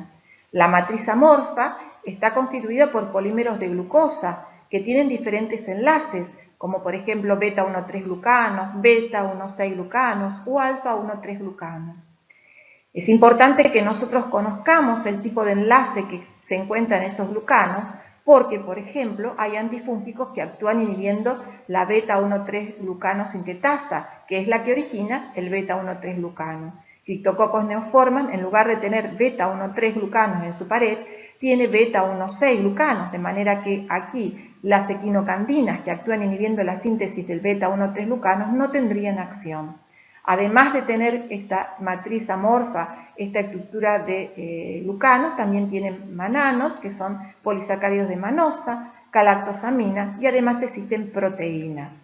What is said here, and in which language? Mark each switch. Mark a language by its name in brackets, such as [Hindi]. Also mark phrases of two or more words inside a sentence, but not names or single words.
[Spanish] La matriz amorfa está constituida por polímeros de glucosa que tienen diferentes enlaces, como por ejemplo beta-1,3 glucanos, beta-1,6 glucanos o alfa-1,3 glucanos. Es importante que nosotros conozcamos el tipo de enlace que se encuentra en esos glucanos, porque, por ejemplo, hay antifúngicos que actúan inhibiendo la beta-1,3 glucanosintetasa, que es la que origina el beta-1,3 glucano. Cryptococcus neoformans, en lugar de tener beta-1,3 glucanos en su pared, tiene beta-1,6 glucanos, de manera que aquí las equinocandinas que actúan inhibiendo la síntesis del beta-1,3 glucanos no tendrían acción. Además de tener esta matriz amorfa, esta estructura de glucanos, también tienen mananos, que son polisacáridos de manosa, galactosamina, y además existen proteínas.